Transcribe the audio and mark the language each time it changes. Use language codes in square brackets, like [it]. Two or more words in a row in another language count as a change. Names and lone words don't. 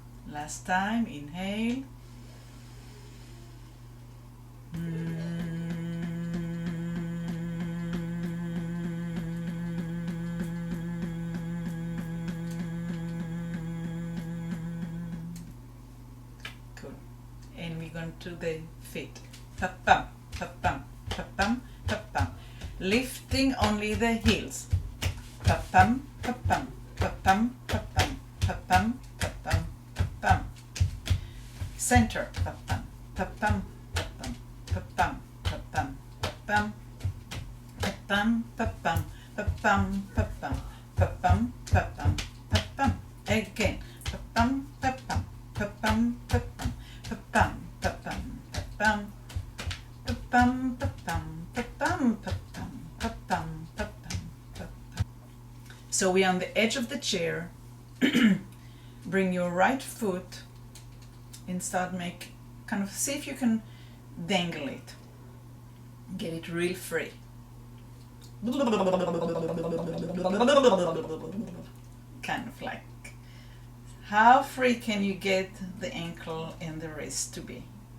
[en] Last time, inhale. Cool. And we're going to the feet. Pa-pam, pa-pam, pa-pam, pa-pam. Lifting only the heels. Pa-pam, pa-pam, pa-pam, pa-pam, pa-pam, pa-pam, pa-pam. Center. Pa-pam, pa-pam, pa-pam, pa-pam, pa-pam, pa-pam, pa-pam, pa-pam, pa-pam, pa-pam, pa-pam, pa-pam, pa-pam. Again. Pa-pam, pa-pam, pa-pam, pa-pam, pa-pam, pa-pam, pa-pam, pa-pam, pa-pam, pa-pam, pa-pam, pa-pam, pa-pam, pa-pam. So we're on the edge of the chair. Bring your right foot and start see if you can dangle it. Get it real free. Kind of like, how free can you get the ankle and the wrist to be?